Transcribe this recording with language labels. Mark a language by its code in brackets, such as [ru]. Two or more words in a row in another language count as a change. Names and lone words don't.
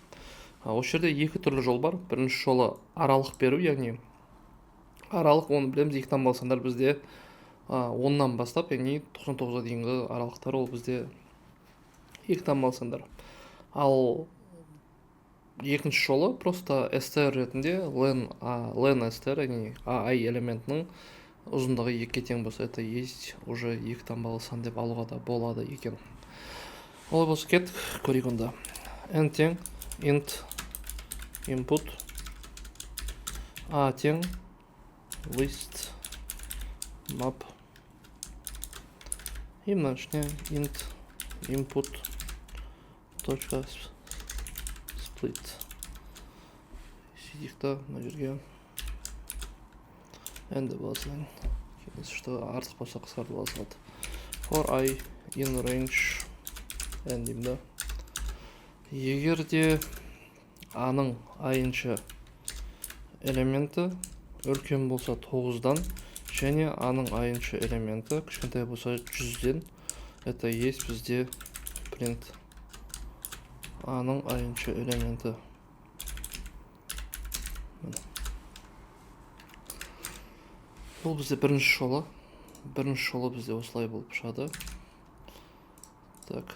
[kk] Осы жерде екі түрлі жол бар. Бірінші жолы аралық беру, яғни аралық, оны білеміз, екі таңбалы сандар бізде 10-нан бастап, яғни 99-ға дейінгі аралықтар ол бізде екі таңбалы сандар. Ал екінші жолы просто str ретінде len str, яғни i элементінің ұзындығы 2-ге тең болса, [ru] это есть уже [kk] екі таңбалы сан деп алуға да болады екен. Олай болса кеттік, көрейік онда. n тең [en] int input, [kk] a тең [en] list map, [kk] и мына ішіне [en] int input [kk] точка split. Сөйтейік та мына жерге енді болсын. Что артық болса қысқартып ала салады. [en] For I in range n деймін да. [kk] Егер де a-ның i-ншы элементі үлкен болса 9-дан, және a-ның i-ншы элементі кішкентай болса 100-ден, [ru] это есть [kk] бізде print a-ның i-ншы элементі. Бұл бізде бірінші жолы. Бірінші жолы бізде осылай болып шығады. Так.